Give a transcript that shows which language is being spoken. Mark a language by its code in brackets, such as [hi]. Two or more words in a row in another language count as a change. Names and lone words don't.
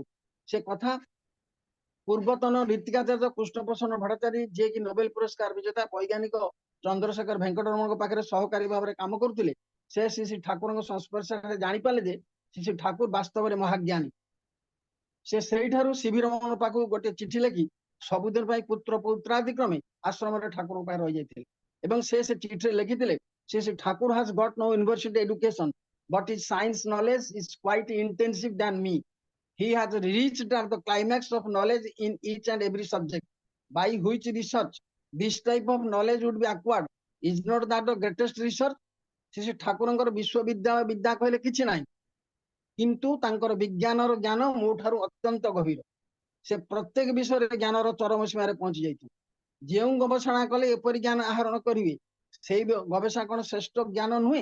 [or] ସେ କଥା ପୂର୍ବତନ ରୀତିକାଚାର୍ଯ୍ୟ କୃଷ୍ଣପ୍ରସନ୍ନ ଭଟ୍ଟାଚାରୀ ଯିଏକି ନୋବେଲ ପୁରସ୍କାର ବିଜେତା ବୈଜ୍ଞାନିକ ଚନ୍ଦ୍ରଶେଖର ଭେଙ୍କଟରମଣଙ୍କ ପାଖରେ ସହକାରୀ ଭାବରେ କାମ କରୁଥିଲେ, ସେ ଶ୍ରୀ ଠାକୁରଙ୍କ ସଂସ୍ପର୍ଶରେ ଜାଣିପାରିଲେ ଯେ ଶ୍ରୀ ଠାକୁର ବାସ୍ତବରେ ମହାଜ୍ଞାନୀ। ସେ ସେଇଠାରୁ ଶିବିର ରମଣ ପାଖକୁ ଗୋଟେ ଚିଠି ଲେଖି ସବୁଦିନ ପାଇଁ ପୁତ୍ର ପୌତ୍ରାଦି କ୍ରମେ ଆଶ୍ରମରେ ଠାକୁରଙ୍କ ପାଖରେ ରହିଯାଇଥିଲେ। ଏବଂ ସେ ଚିଠିରେ ଲେଖିଥିଲେ ଶ୍ରୀ ଠାକୁର [en] has got no university education but his science knowledge is quite intensive than me. He has reached at the climax of knowledge in each and every subject by which research this type of knowledge would be acquired. Is not that the greatest research? [or] ଶ୍ରୀ ଠାକୁରଙ୍କର ବିଶ୍ୱବିଦ୍ୟାଳୟ ବିଦ୍ୟା କହିଲେ କିଛି ନାହିଁ, କିନ୍ତୁ ତାଙ୍କର ବିଜ୍ଞାନର ଜ୍ଞାନ ମୋ ଠାରୁ ଅତ୍ୟନ୍ତ ଗଭୀର। ସେ ପ୍ରତ୍ୟେକ ବିଷୟରେ ଜ୍ଞାନର ଚରମ ସୀମାରେ ପହଞ୍ଚି ଯାଇଥିଲେ। ଯେଉଁ ଗବେଷଣା କଲେ ଏପରି ଜ୍ଞାନ ଆହରଣ କରିବେ, ସେଇ ଗବେଷଣା କଣ ଶ୍ରେଷ୍ଠ ଜ୍ଞାନ ନୁହେଁ?